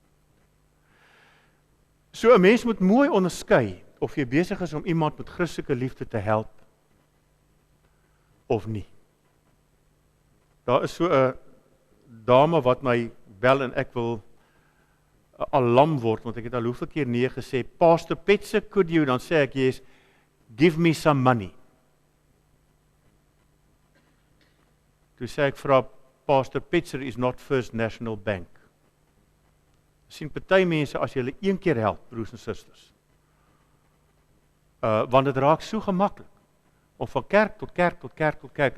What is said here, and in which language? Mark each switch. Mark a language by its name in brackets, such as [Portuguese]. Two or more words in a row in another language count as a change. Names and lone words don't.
[Afrikaans] So 'n mens moet mooi onderskei, of jy besig is om iemand met Christelike liefde te help, of nie. Daar is so 'n dame wat my bel en ek wil alarm word, want ek het al hoeveel keer nee gesê, Pastor Petse, [English] could you, [Afrikaans] dan sê ek, [English] yes, give me some money. [Afrikaans] Toe sê ek vir Pastor Petzer [English] is not [Afrikaans] First National Bank. Sien party mense as jy hulle een keer help, broers en susters. Want dit raak so gemaklik om van kerk tot kerk tot kerk tot kerk.